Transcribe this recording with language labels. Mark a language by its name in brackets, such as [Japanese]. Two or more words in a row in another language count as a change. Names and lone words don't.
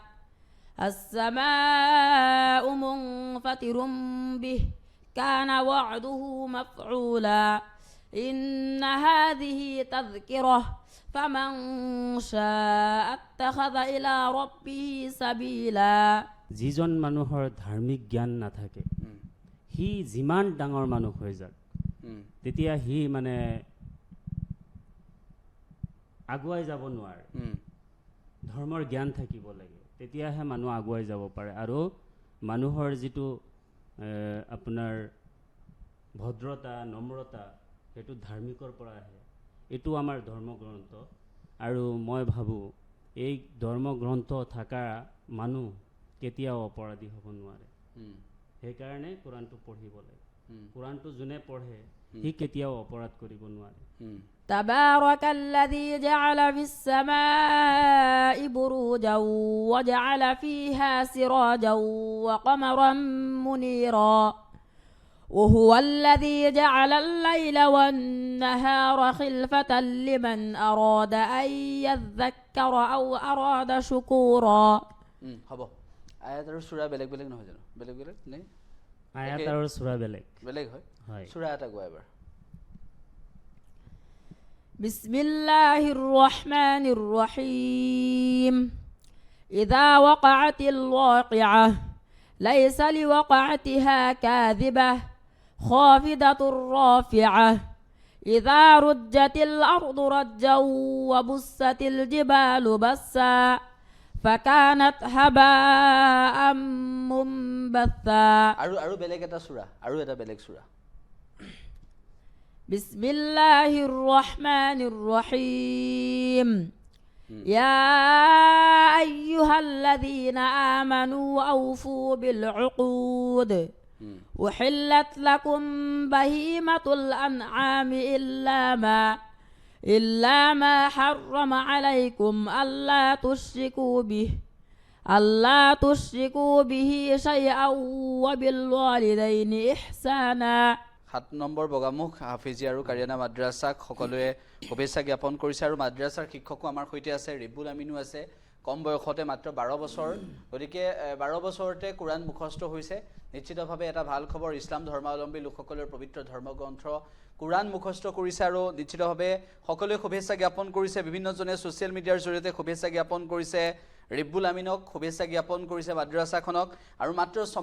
[Arabic] السماء منفطر به كان وعده مفعولا إن هذه تذكرة فمن شاء اتخذ إلى ربه سبيلا [Assamese] যিজন মানুহৰ ধাৰ্মিক জ্ঞান নাথাকে হি যিমান ডাঙৰ মানুহ হৈ যাক তেতিয়া হি মানে আগুৱাই যাব নোৱাৰে ধৰ্মৰ জ্ঞান থাকিব লাগে তেতিয়াহে মানুহ আগুৱাই যাব পাৰে আৰু মানুহৰ যিটো আপোনাৰ ভদ্ৰতা নম্ৰতা সেইটো ধাৰ্মিকৰ পৰা আহে এইটো আমাৰ ধৰ্মগ্ৰন্থ আৰু মই ভাবোঁ এই ধৰ্মগ্ৰন্থ থকা মানুহ কেতিয়াও অপৰাধী হ'ব নোৱাৰে সেইকাৰণে কোৰাণটো পঢ়িব লাগে কোৰাণটো যোনে পঢ়ে সি কেতিয়াও অপৰাধ কৰিব নোৱাৰে [Arabic] تبارك الذي جعل في السماء بروجا وجعل فيها سراجا وقمرا منيرا وهو الذي جعل الليل والنهار خلفة لمن أراد أن يذكر أو أراد شكورا [Assamese] হ'ব আয়াত আৰু সূৰা বেলেগ বেলেগ নহয় জানো বেলেগ বেলেগ নাই আয়াত আৰু সূৰা বেলেগ বেলেগ হয় সূৰা এটা গোৱা এবাৰ [Arabic] بسم الله الرحمن الرحيم إذا وقعت الواقعة ليس لوقعتها كاذبة خافضة رافعة إذا رجت الأرض رجا وبست الجبال بسا فكانت هباء منبثا [Assamese] আৰু বেলেগ এটা সূৰা আৰু এটা বেলেগ সূৰা [Arabic] بسم الله الرحمن الرحيم يا أيها الذين آمنوا أوفوا بالعقود أحلت لكم بهيمة الأنعام إلا ما حرم عليكم ألا تشركوا به شيئا وبالوالدين إحسانا [Assamese] 7 নম্বৰ বগামুখ হাফিজি আৰু কাৰিয়ানা মাদ্ৰাসাক সকলোৱে শুভেচ্ছা জ্ঞাপন কৰিছে আৰু মাদ্ৰাসাৰ শিক্ষকো আমাৰ সৈতে আছে ৰিবুল আমিনো আছে কম বয়সতে মাত্ৰ 12 বছৰ গতিকে 12 বছৰতে কোৰাণ মুখস্থ হৈছে নিশ্চিতভাৱে এটা ভাল খবৰ ইছলাম ধৰ্মাৱলম্বী লোকসকলৰ পবিত্ৰ ধৰ্মগ্ৰন্থ কোৰাণ মুখস্থ কৰিছে আৰু নিশ্চিতভাৱে সকলোৱে শুভেচ্ছা জ্ঞাপন কৰিছে বিভিন্নজনে [English] social media [Assamese] জৰিয়তে শুভেচ্ছা জ্ঞাপন কৰিছে ৰিবুল আমিনক শুভেচ্ছা জ্ঞাপন কৰিছে মাদ্ৰাসাখনক আৰু মাত্ৰ 6